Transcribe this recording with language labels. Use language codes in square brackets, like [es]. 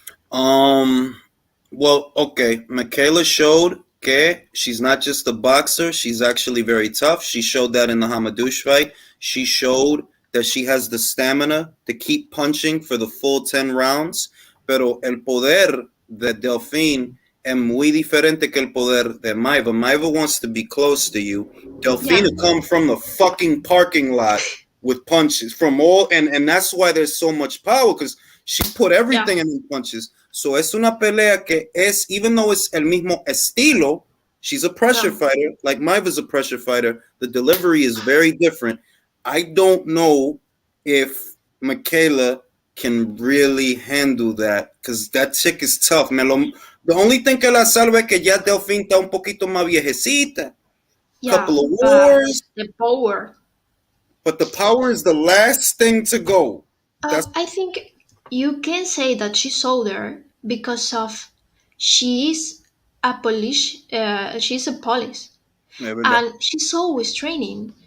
[en] Well, okay. Michaela showed que she's not just a boxer. She's actually very tough. She showed that in the Hamadouche fight. She showed that she has the stamina to keep punching for the full 10 rounds. [es] Pero el poder de Delphine es muy diferente que el poder de Maiva. [en] Maiva wants to be close to you. Delphine will come from the fucking parking lot with punches from all, and that's why there's so much power, because she put everything in punches. So es una pelea que es, even though it's el mismo estilo, she's a pressure fighter, like Maiva's a pressure fighter. The delivery is very different. I don't know if Michaela can really handle that, because that chick is tough. [es] The only thing que la salva es que ya Delphine está un poquito más viejecita. [en] Couple of wars. The power. But the power is the last thing to go. I think you can say that she's older because of she's a police. She's a police, and she's always training.